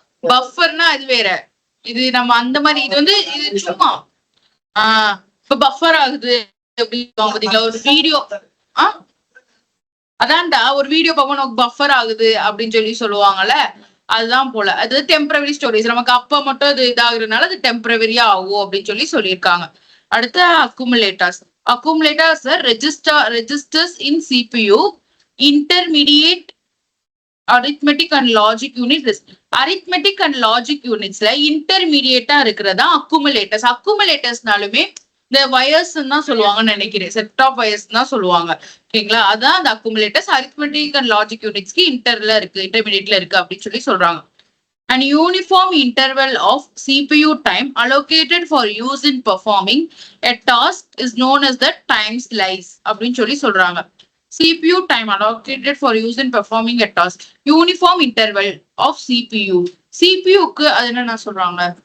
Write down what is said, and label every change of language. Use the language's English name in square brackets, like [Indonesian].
[Tamil] பஃபர்னா அது வேற, இது நம்ம அந்த மாதிரி. இது வந்து இது சும்மா இப்ப பஃபர் ஆகுது அப்படின்னு ஒரு வீடியோ. அதான்டா ஒரு வீடியோ பார்ப்போம் நமக்கு பஃபர் ஆகுது அப்படின்னு சொல்லி சொல்லுவாங்கல்ல, அதுதான் போல. அது டெம்பரவரி ஸ்டோரேஜ். நமக்கு அப்ப மட்டும் அது இதாகுறதுனால அது டெம்பரவரியா ஆகும் அப்படின்னு சொல்லி சொல்லியிருக்காங்க. அடுத்து அக்குமுலேட்டர்ஸ். [English] Accumulators are registers in CPU, intermediate arithmetic and logic units. Arithmetic and logic unitsல intermediate இருக்கிறதா accumulators. [Tamil] Accumulators-நாலுமே இந்த wires தான் சொல்லுவாங்கன்னு நினைக்கிறேன். செட் ஆஃப் wires தான் சொல்லுவாங்க. ஓகேங்களா? அதான் அந்த accumulators arithmetic and logic unitsக்கு இன்டர்ல இருக்கு, இன்டர்மீடியட்ல இருக்கு அப்படின்னு சொல்லி சொல்றாங்க. [English] An uniform interval of CPU time allocated for use in performing a task is known as the time slice [Tamil] அப்படின்னு சொல்லி சொல்றாங்க. [English] CPU time allocated for use in performing a task. Uniform interval of CPU. [Tamil] CPU-க்கு அது என்ன சொல்றாங்க?